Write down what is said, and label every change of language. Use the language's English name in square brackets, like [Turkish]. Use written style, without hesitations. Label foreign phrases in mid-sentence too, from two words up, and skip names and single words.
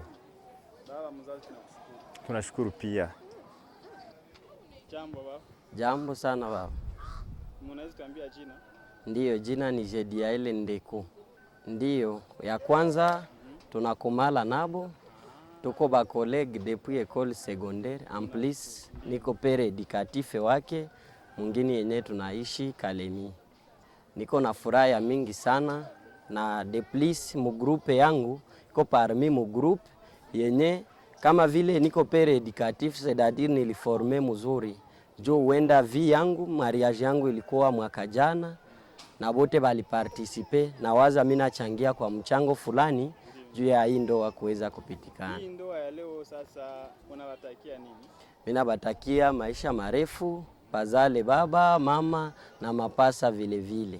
[Swahili] Baba mzazi, tunakushukuru. Tunashukuru pia. Jambo baba. Jambo sana baba. Mnaweza tuambia jina? Ndiyo, jina ni Jediael Ndeko. Ndiyo, ya kwanza tunakomala nabo, tuko ba [French] collègue depuis école secondaire, en plus [Swahili] niko [French] pere éducatif [Swahili] wake, mwingine yenye tunaishi Kalemi. Niko na furaha mingi sana na [French] de plus [Swahili] mu groupe yangu, iko parmi mu groupe yenye kama vile niko [French] pere éducatif, c'est-à-dire [Swahili] niliforme mzuri. Jo wenda vi yangu, mariage yangu ilikuwa mwaka jana na bote bali participe na waza mimi nachangia kwa mchango fulani juu ya hii ndoa kuweza kupitikana. Hii ndoa ya leo sasa unawatakia nini? Mimi nabatakia maisha marefu, pazale baba, mama na mapasa vile vile.